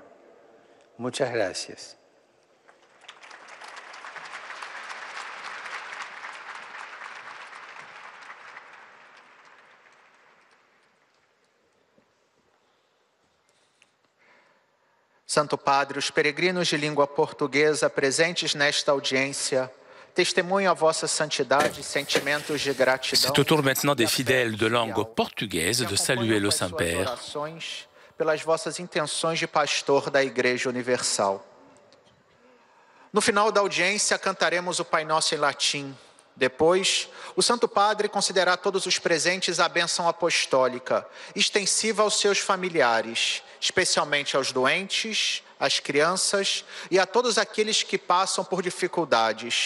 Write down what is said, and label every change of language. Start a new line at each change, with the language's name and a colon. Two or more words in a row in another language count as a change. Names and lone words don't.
Spanish: Muchas gracias.
Portuguese: Santo Padre, os peregrinos de língua portuguesa presentes nesta audiência testemunham a vossa santidade e sentimentos de gratidão.
French: C'est au tour maintenant des fidèles de langue portugaise de saluer le Saint-Père.
Portuguese: Pelas vossas intenções de pastor da Igreja Universal. No final da audiência, cantaremos o Pai Nosso em latim. Depois, o Santo Padre concederá a todos os presentes a bênção apostólica, extensiva aos seus familiares, especialmente aos doentes, às crianças e a todos aqueles que passam por dificuldades.